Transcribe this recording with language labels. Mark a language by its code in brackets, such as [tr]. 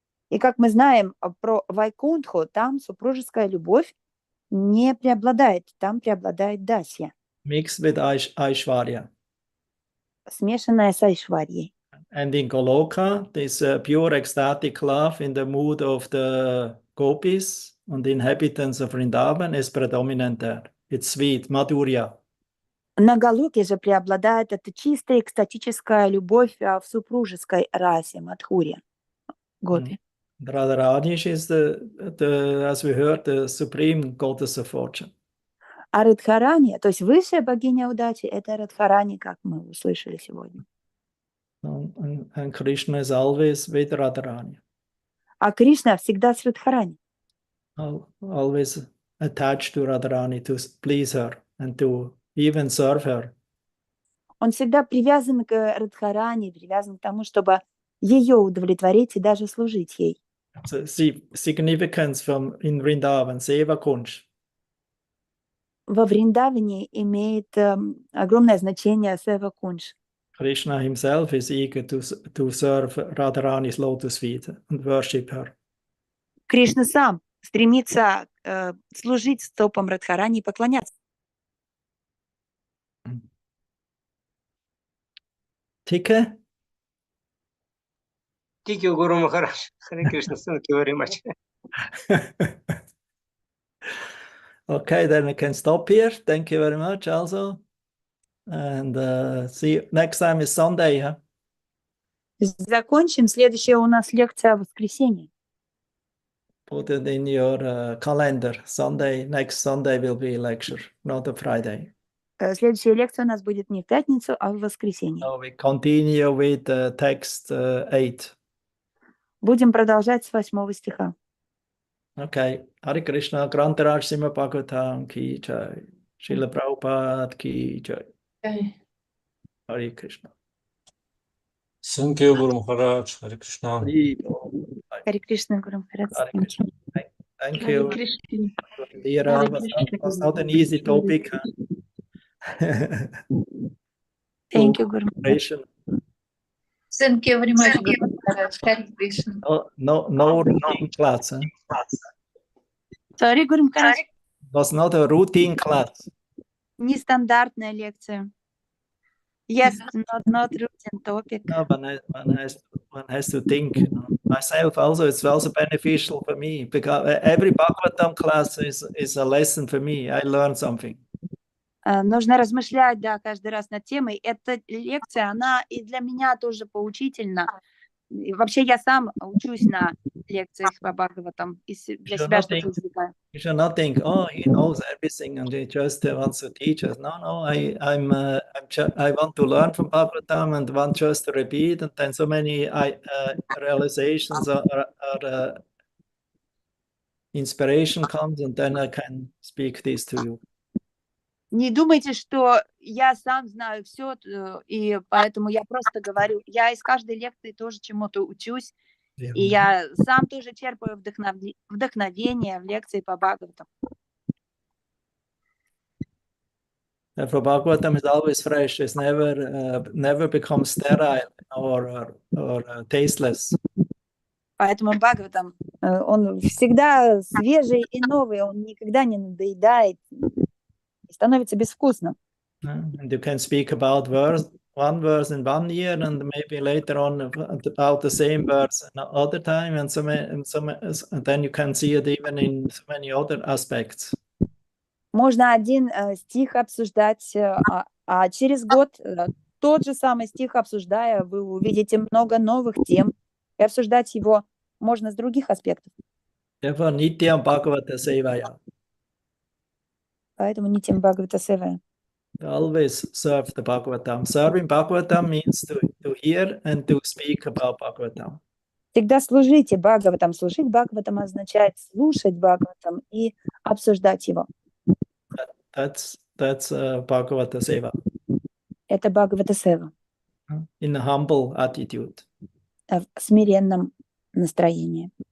[ru] И как мы знаем про Вайкунтху, там супружеская любовь не преобладает, там преобладает дасья. [en] Mixed with Aishwarya. [ru] Смешанная с Айшварьей. [en] And in Goloka, this pure ecstatic love in the mood of the gopis and the inhabitants of Vrindavan is predominant there. It's sweet, madhurya. [ru] На Галоке же преобладает эта чистая экстатическая любовь в супружеской расе, Мадхурья, Гопи. [en] Radharani is as we heard, the supreme goddess of fortune. [ru] А Радхарани, то есть высшая богиня удачи, это Радхарани, как мы услышали сегодня. [en] And Krishna is always with Radharani. [ru] А Кришна всегда с Радхарани. [en] Always attached to Radharani to please her and to even serve her. [ru] Он всегда привязан к Радхарани, привязан к тому, чтобы ее удовлетворить и даже служить ей. [en] So, significance from in Vrindavan, Seva Kunj. [ru] Во Вриндаване имеет огромное значение Сева Кунж. [en] Krishna himself is eager to serve Radharani's lotus feet and worship her. [ru] Кришна сам стремится служить стопам Радхарани и поклоняться. [en] Tika? Thank you, Guru Maharaj. Hare Krishna. Thank you very much. Okay, then we can stop here. Thank you very much also. And see you next time is Sunday, huh? [ru] Закончим. Следующая у нас лекция в воскресенье. [en] Put it in your calendar. Sunday, next Sunday will be a lecture, not a Friday. [ru] Следующая лекция у нас будет не в пятницу, а в воскресенье. [en] So we continue with text 8. [ru] Будем продолжать с 8 стиха. [en] Okay. Hare Krishna, Grantaraj Sima Bhagavatam ki jai. Srila Prabhupada ki jai. Hare Krishna. Thank you, Guru Maharaj. Hare Krishna. [ru] Харе Кришна, Гуру Махарадж. [en] Hare Krishna. Thank you. Dear, was not an easy topic. Thank you, Guru Maharaj. Thank you very much, Guru Maharaj. Hare Krishna. No routine class. Huh? Sorry, Гуру Махарадж. Was not a routine class. [ru] Нестандартная лекция. [en] Yes, not routine topic. No, one has to think. You know. Myself also, it's also beneficial for me because every Bhagavatam class is a lesson for me. I learn something. [ru] Нужно размышлять, да, каждый раз над темой. Эта лекция, она и для меня тоже поучительна. И вообще я сам учусь на лекциях по Бхагаватам и для себя что-то извлекаю. [en] You should not think, oh, he knows everything and he just wants to teach us. No, I want to learn from Bhagavatam and want just to repeat, and then so many realizations or inspiration comes, and then I can speak this to you. [ru] Не думайте, что я сам знаю все, и поэтому я просто говорю. Я из каждой лекции тоже чему-то учусь, и я сам тоже черпаю вдохновение в лекции по Бхагаватам. [en] For Bhagavatam is always fresh. It's never becomes sterile or tasteless. [ru] Поэтому Бхагаватам, он всегда свежий и новый, он никогда не надоедает. Становится безвкусным. [en] And you can speak about one verse in 1 year, and maybe later on about the same verse another time, and then you can see it even in so many other aspects. [ru] Можно один стих обсуждать, а через год тот же самый стих обсуждая, вы увидите много новых тем, и обсуждать его можно с других аспектов. [en] Therefore, Nityam Bhagavata Sevaya. [ru] Поэтому Нитям Бхагавата Сева. [en] Always serve the Bhagavatam. Serving Bhagavatam means to hear and to speak about Bhagavatam. [ru] Всегда служите Бхагаватам. Служить Бхагаватам означает слушать Бхагаватам и обсуждать его. [en] That's Bhagavata Seva. [ru] Это Бхагавата Сева. [en] In a humble attitude. [ru] В смиренном настроении.